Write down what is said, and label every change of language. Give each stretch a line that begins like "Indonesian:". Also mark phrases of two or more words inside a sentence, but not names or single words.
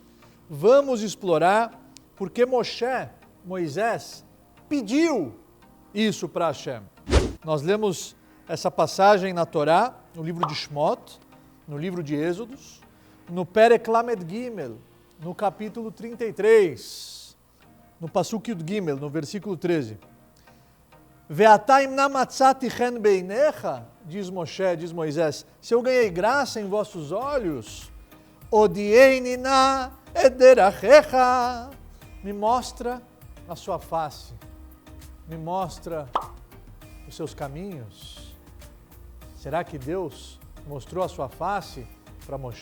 Portuguese: Porque Moisés pediu isso para Hashem. Nós lemos essa passagem na Torá, no livro de Shmot, no livro de Êxodos, no
Hebrew: פרק למד גימל,
Portuguese: no capítulo 33, no
Hebrew: פסוק יוד גימל,
Portuguese: no versículo 13.
Hebrew: ועתה אם נא מצאתי חן בעיניך,
Portuguese: diz Moisés, se eu ganhei graça em vossos olhos,
Hebrew: הודיעני נא את-דרכך,
Portuguese: me mostra a sua face, me mostra os seus caminhos. Será que Deus mostrou a sua face para Moshe?